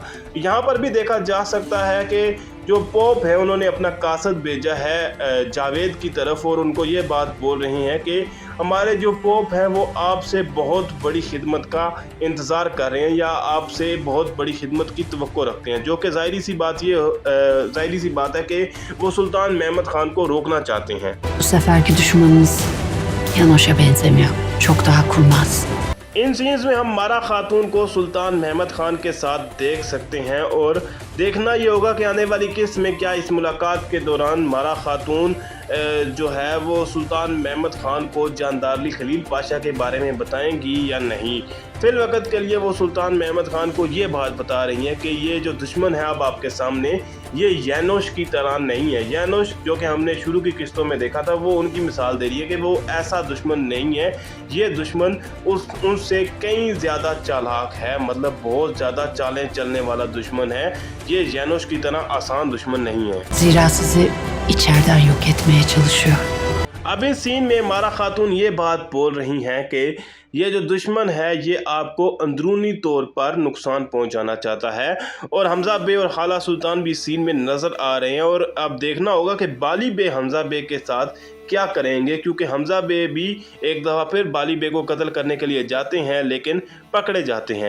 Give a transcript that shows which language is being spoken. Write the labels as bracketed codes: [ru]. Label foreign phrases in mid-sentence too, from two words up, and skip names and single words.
[ur] یہاں پر بھی دیکھا جا سکتا ہے کہ جو پوپ ہے انہوں نے اپنا قاصد بھیجا ہے جاوید کی طرف، اور ان کو یہ بات بول رہے ہیں کہ ہمارے جو پوپ ہیں وہ آپ سے بہت بڑی خدمت کا انتظار کر رہے ہیں، یا آپ سے بہت بڑی خدمت کی توقع رکھتے ہیں. جو کہ ظاہری سی بات ہے کہ وہ سلطان محمد خان کو روکنا چاہتے ہیں. [tr] Bu seferki düşmanınız Yanoş'a benzemiyor. Çok daha kurnaz. [ur] ان سینز میں ہم مارا خاتون کو سلطان محمد خان کے ساتھ دیکھ سکتے ہیں اور دیکھنا یہ ہوگا کہ آنے والی قسط میں کیا اس ملاقات کے دوران مارا خاتون جو ہے وہ سلطان محمد خان کو جاندارلی خلیل پاشا کے بارے میں بتائیں گی یا نہیں. فی الوقت کے لیے وہ سلطان محمد خان کو یہ بات بتا رہی ہیں کہ یہ جو دشمن ہے اب آپ کے سامنے یہ یانوش کی طرح نہیں ہے. یانوش جو کہ ہم نے شروع کی قسطوں میں دیکھا تھا وہ ان کی مثال دے رہی ہے کہ وہ ایسا دشمن نہیں ہے. یہ دشمن ان سے کئی زیادہ چالاک ہے، مطلب بہت زیادہ چالیں چلنے والا دشمن ہے. یہ یانوش کی طرح آسان دشمن نہیں ہے. [tr] Zira sizi içeriden yok etmeye çalışıyor. [ur] اب اس سین میں مارا خاتون یہ بات بول رہی ہیں کہ یہ جو دشمن ہے یہ آپ کو اندرونی طور پر نقصان پہنچانا چاہتا ہے اور حمزہ بے اور خالہ سلطان بھی سین میں نظر آ رہے ہیں. اور اب دیکھنا ہوگا کہ بالی بے حمزہ بے کے ساتھ کیا کریں گے، کیونکہ حمزہ بے بھی ایک دفعہ پھر بالی بے کو قتل کرنے کے لیے جاتے ہیں لیکن پکڑے جاتے ہیں.